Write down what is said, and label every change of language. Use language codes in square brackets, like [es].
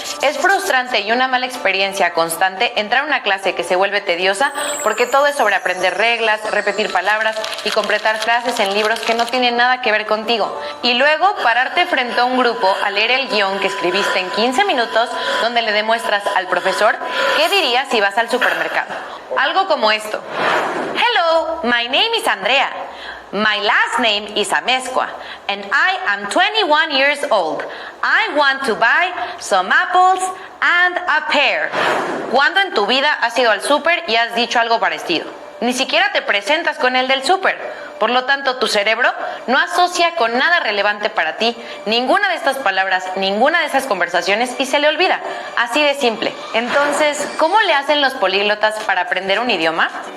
[es] Es frustrante y una mala experiencia constante entrar a una clase que se vuelve tediosa porque todo es sobre aprender reglas, repetir palabras y completar frases en libros que no tienen nada que ver contigo. Y luego pararte frente a un grupo a leer el guión que escribiste en 15 minutos donde le demuestras al profesor qué dirías si vas al supermercado. Algo como esto. [en] Hello, my name is Andrea. My last name is Amezcua, and I am 21 years old. I want to buy some apples and a pear. [es] ¿Cuándo en tu vida has ido al súper y has dicho algo parecido? Ni siquiera te presentas con el del súper. Por lo tanto, tu cerebro no asocia con nada relevante para ti ninguna de estas palabras, ninguna de esas conversaciones y se le olvida. Así de simple. Entonces, ¿cómo le hacen los políglotas para aprender un idioma?